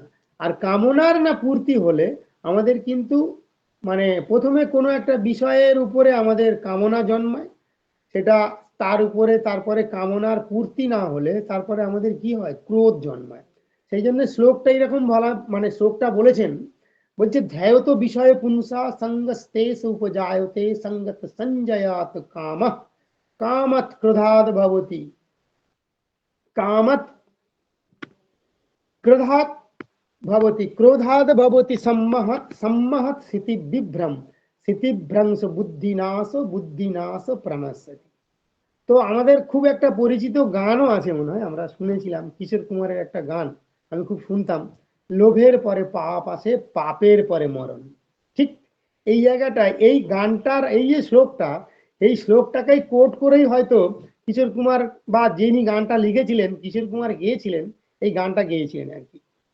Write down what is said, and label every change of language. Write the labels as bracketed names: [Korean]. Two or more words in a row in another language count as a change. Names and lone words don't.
[Bangla] আর কামনার না পূর্তি হলে আমাদের কিন্তু মানে প্রথমে কোনো একটা বিষয়ের উপরে আমাদের কামনা জন্মায়, সেটা তার উপরে তারপরে কামনার পূর্তি না হলে তারপরে আমাদের কি হয়, ক্রোধ জন্মায়। সেই জন্য শ্লোকটা এরকম বলা, মানে শ্লোকটা বলেছেন, বলছে [Sanskrit] ধ্যায়ত বিষয় পুংসা সঙ্গস্তেষ উপজায়তে সঙ্গত সঞ্জয়াত কাম কামত ক্রোধাদ ভবতি কামত क्रोधात् भवति क्रोधाद भवति सम्महत सम्महत स्थिति विभ्रम स्थिति भ्रंश बुद्धिनाश बुद्धिनाश प्रणश्यति। [Bangla] তো আমাদের খুব একটা পরিচিত গানও আছে মনে হয়, আমরা শুনেছিলাম কিশোর কুমারের একটা গান, আমি খুব শুনতাম, লোভের পরে পাপ আসে পাপের পরে মরণ। ঠিক এই জায়গাটায় এই গানটার এই যে শ্লোকটা, এই শ্লোকটাকেই কোট করেই হয়তো কিশোর কুমার বা যিনি গানটা লিখেছিলেন কিশোর কুমার গেয়েছিলেন, এই গানটা গেয়েছিলেন আর কি,